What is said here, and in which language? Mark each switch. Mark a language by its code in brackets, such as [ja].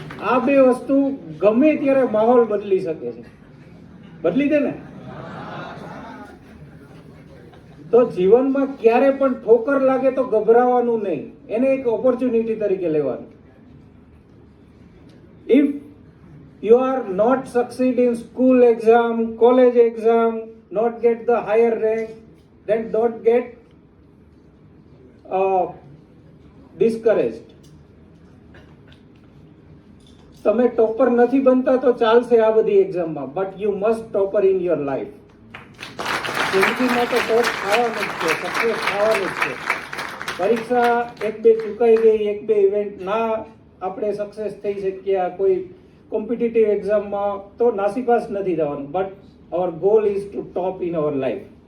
[gu] આ બે વસ્તુ ગમે ત્યારે માહોલ બદલી શકે છે. બદલી દે ને? તો જીવનમાં ક્યારે પણ ઠોકર લાગે તો ગભરાવાનું નહીં, એને એક ઓપોર્ચ્યુનિટી તરીકે લેવાનું. [en] If you are not succeed in school exam, college exam, not get the higher rank, then don't get discouraged. [gu] તમે ટોપર નથી બનતા તો ચાલશે આ બધી એક્ઝામમાં, [en] But you must topper in your life. [gu] જિંદગીમાં તો ટોપ ખાવાનું જ છે, સક્સેસ ખાવાનું જ છે. પરીક્ષા એક બે ચૂકાઈ ગઈ, એક બે ઇવેન્ટ ના આપણે સક્સેસ થઈ શક્યા કોઈ કોમ્પિટિટિવ એક્ઝામમાં તો નાસીપાસ નથી થવાનું, but [en] our goal is to top in our life.